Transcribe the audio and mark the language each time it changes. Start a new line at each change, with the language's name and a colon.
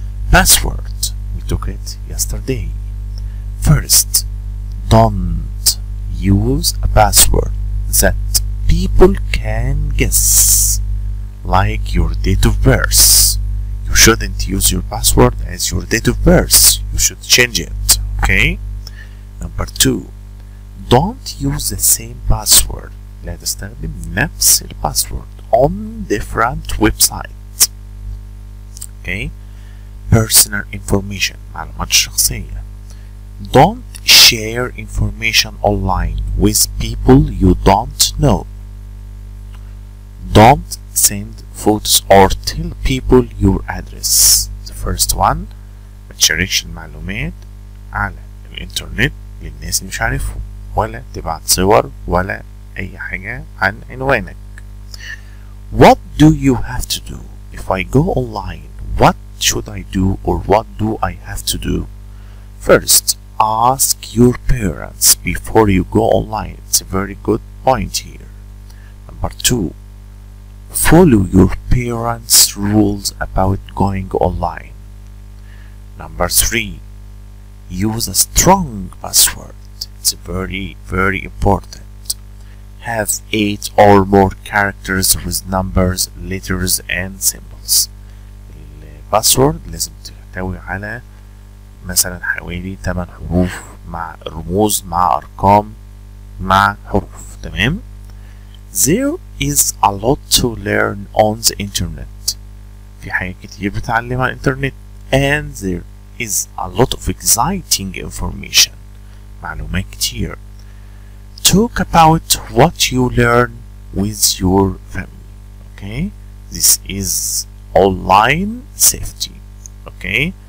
English: Password, we took it yesterday. First, don't use a password that people can guess, like your date of birth. You shouldn't use your password as your date of birth. You should change it, okay? Number 2, don't use the same password.
Arabic: لا تستخدم نفس الباسورد
English: on different websites. Okay? Personal information,
Arabic: معلومات الشخصية.
English: Don't share information online with people you don't know. Don't send photos or tell people your address. The first one,
Arabic: ما تشاركش المعلومات على الإنترنت للناس اللي مش عارفهم، ولا تبعت صور ولا أي حاجة عن عنوانك.
English: What do you have to do? If I go online, what should I do or what do I have to do? First, ask your parents before you go online. It's a very good point here. Number 2, follow your parents' rules about going online. Number 3, use a strong password. It's very important. Have 8 or more characters with numbers, letters and symbols.
Arabic: الباسورد لازم تحتوي على مثلا حوالي 8 حروف مع رموز مع أرقام مع حروف. تمام.
English: There is a lot to learn on the internet.
Arabic: في حاجات كتير بتعلمها على الإنترنت.
English: And there is a lot of exciting information.
Arabic: معلومات كتير.
English: Talk about what you learn with your family. Okay. This is online safety. Okay.